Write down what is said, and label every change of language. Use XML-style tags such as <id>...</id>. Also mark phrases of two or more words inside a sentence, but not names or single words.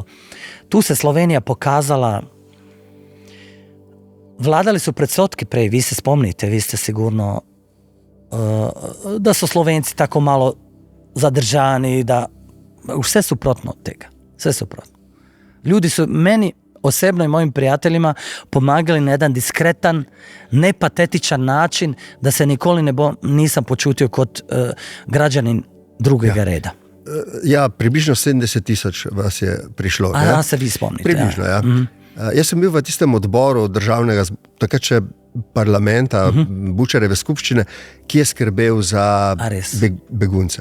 <hr>Tu se Slovenija pokazala. Vladali su predsotki prej, vi se spomnite, vi ste sigurno da su Slovenci tako malo zadržani, da sve suprotno od tega, sve suprotno. Ljudi su meni osebno i mojim prijateljima pomagali na jedan diskretan, nepatetičan način da se nikoli nisam počutio kot građanin drugega reda.</hr> <sl>Ja, približno 70,000 vas je prišlo. A se vi spomnite. Približno, ja. Jaz sem bil v tistem odboru državnega, takrat še parlamenta, Bučareve skupščine, ki je skrbel za begunce.</sl>